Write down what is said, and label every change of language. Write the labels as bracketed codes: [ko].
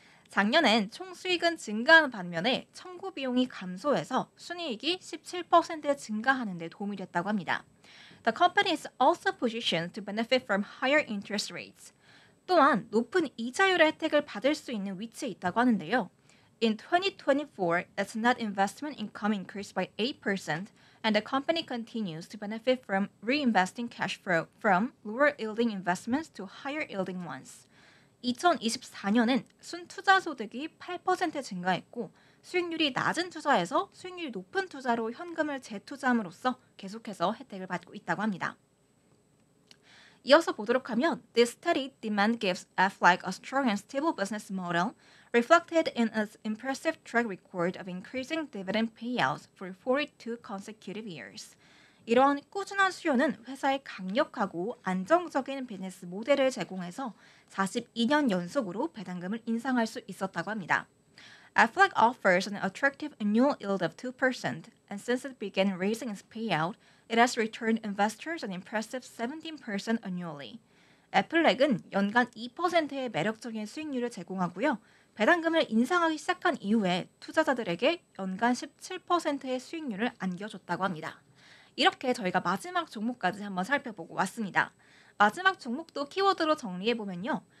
[ko] 작년엔 총 수익은 증가한 반면에 청구 비용이 감소해서 순이익이 17% 증가하는 데 도움이 됐다고 합니다. [en] The company is also positioned to benefit from higher interest rates. [ko] 또한 높은 이자율의 혜택을 받을 수 있는 위치에 있다고 하는데요. [en] In 2024, its net investment income increased by 8%, and the company continues to benefit from reinvesting cash flow from lower-yielding investments to higher-yielding ones. [ko] 2024년엔 순투자 소득이 8% 증가했고 수익률이 낮은 투자에서 수익률이 높은 투자로 현금을 재투자함으로써 계속해서 혜택을 받고 있다고 합니다. 이어서 보도록 하면 [en] This steady demand gives Aflac a strong and stable business model reflected in its impressive track record of increasing dividend payouts for 42 consecutive years. [ko] 이러한 꾸준한 수요는 회사의 강력하고 안정적인 비즈니스 모델을 제공해서 42년 연속으로 배당금을 인상할 수 있었다고 합니다. [en] Aflac offers an attractive annual yield of 2%, and since it began raising its payout, it has returned investors an impressive 17% annually. [ko] 애플렉은 연간 2%의 매력적인 수익률을 제공하고요. 배당금을 인상하기 시작한 이후에 투자자들에게 연간 17%의 수익률을 안겨줬다고 합니다. 이렇게 저희가 마지막 종목까지 한번 살펴보고 왔습니다. 마지막 종목도 키워드로 정리해보면요.